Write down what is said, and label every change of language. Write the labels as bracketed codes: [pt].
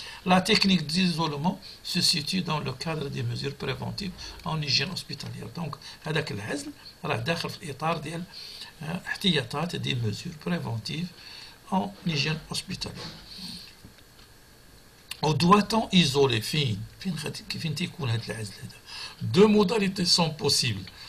[fr] La technique d'isolement se situe dans le cadre des mesures préventives en hygiène hospitalière. [ar] Donc هذاك العزل راه داخل في الإطار ديال احتياطات [fr] des mesures préventives en hygiène hospitalière. Ou doit-on isoler [ar] فين تيكون هذا العزل هذا؟ [fr] Deux modalités sont possibles.